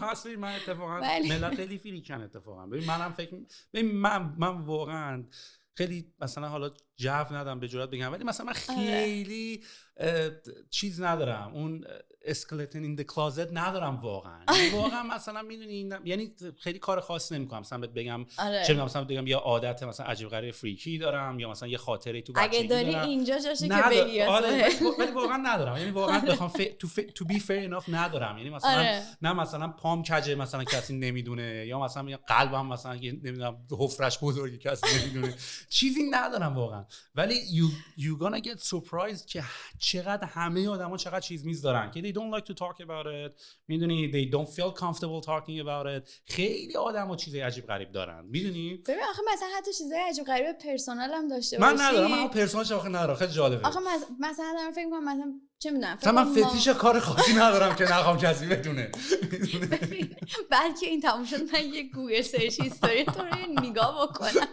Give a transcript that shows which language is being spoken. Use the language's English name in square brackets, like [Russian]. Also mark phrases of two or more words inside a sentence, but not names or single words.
[Persian] پس من اتفاقا ملت خیلی فریکن اتفاقا. ببین منم فکر من واقعا خیلی مثلا حالا جو ندارم به جرات بگم ولی مثلا من خیلی چیز ندارم اون [English] skeleton in the closet [Persian] ندارم واقعا مثلا میدونی یعنی خیلی کار خاص نمیکنم مثلا بهت بگم چه مثلا بگم یا عادت مثلا عجیب غریب فریکی دارم یا مثلا یه خاطره تو بچگی دارم. اگه داری اینجا جاشه که بگی ولی واقعا ندارم. یعنی واقعا بخوام [English] to be fair enough [Persian] ندارم. یعنی مثلا نه مثلا پام کجه مثلا کسی نمیدونه یا مثلا قلبم مثلا نمیدونم حفرش بزرگی کسی نمیدونه چیزی ندارم واقعا. ولی [English] you gonna get surprised [Persian] که چقدر همه آدما چقدر چیز میز دارن که [English] they don't like to talk about it. میدونی they don't feel comfortable talking about it. [Persian] خیلی آدما چیزای عجیب غریب دارن میدونی. ببین آخه مثلا حتی چیزای عجیب غریب پرسونال هم داشته باشی. من ندارم. من پرسونالش آخه ندارم. خیلی جالبه. آخه مثلا دارم فکر می‌کنم مثلا چه میدونم من فتیش کار خاصی ندارم که نخوام کسی بدونه. بلکه این تموم شد من یه گوگل [English] search history [Persian] تو رو نگاه بکنم.